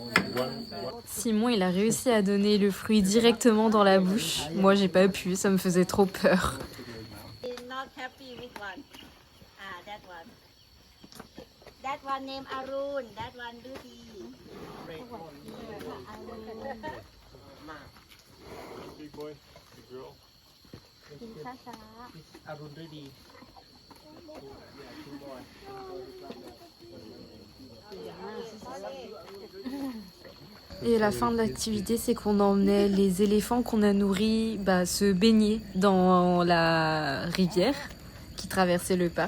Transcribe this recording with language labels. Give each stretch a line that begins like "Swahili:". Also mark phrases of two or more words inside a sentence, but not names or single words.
French: Simon, il a réussi à donner le fruit directement dans la bouche. Moi, j'ai pas pu, ça me faisait trop peur.
English: Not happy with one. That one. That one name Arun. That one Duty. Big boy, big girl.
Thai: กินช้า อรุณฤดี
French: Et la fin de l'activité, c'est qu'on emmenait les éléphants qu'on a nourris se baigner dans la rivière qui traversait le parc.